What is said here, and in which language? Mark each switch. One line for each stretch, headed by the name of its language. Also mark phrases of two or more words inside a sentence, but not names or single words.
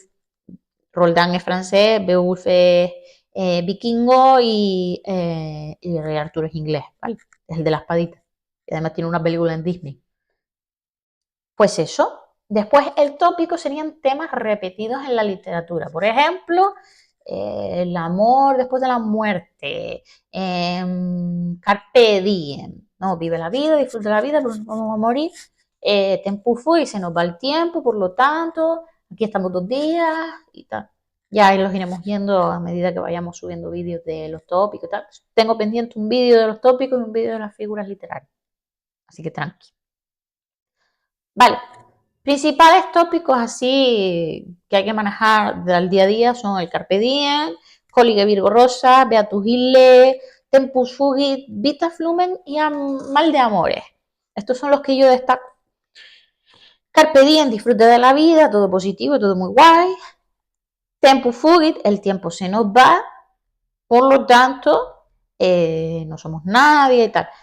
Spanish: Roldán es francés, Beowulf es vikingo y el rey Arturo es inglés, ¿vale? Es el de la espadita. Y además tiene una película en Disney. Pues eso. Después el tópico serían temas repetidos en la literatura. Por ejemplo, el amor después de la muerte,
Latin: carpe diem,
Spanish: ¿no? Vive la vida, disfruta la vida, porque vamos a morir.
Latin: Tempus fugit,
Spanish: se nos va el tiempo, por lo tanto, aquí estamos 2 días y tal. Ya los iremos viendo a medida que vayamos subiendo vídeos de los tópicos y tal. Tengo pendiente un vídeo de los tópicos y un vídeo de las figuras literarias. Así que tranqui. Vale, principales tópicos así que hay que manejar del día a día son el
Latin: Carpe Diem, Colige Virgo Rosa, Beatus Ille, Tempus Fugit, Vita Flumen
Spanish: y Mal de Amores. Estos son los que yo destaco.
Latin: Carpe Diem,
Spanish: disfrute de la vida, todo positivo, todo muy guay.
Latin: Tempus Fugit,
Spanish: el tiempo se nos va, por lo tanto, no somos nadie y tal.